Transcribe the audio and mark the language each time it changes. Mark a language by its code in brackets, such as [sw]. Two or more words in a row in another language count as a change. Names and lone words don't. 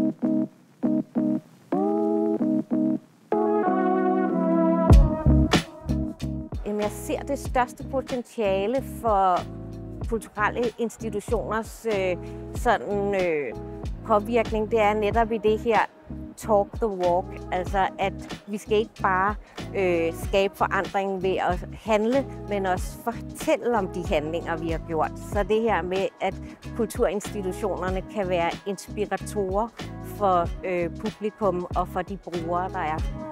[da] Jeg ser det største potentiale for kulturelle institutioners påvirkning, det er netop i det her [en] talk the walk, [da] altså at vi skal ikke bare skabe forandring ved at handle, men også fortælle om de handlinger, vi har gjort. Så det her med, at kulturinstitutionerne kan være inspiratorer for publikum og for de brugere, der er.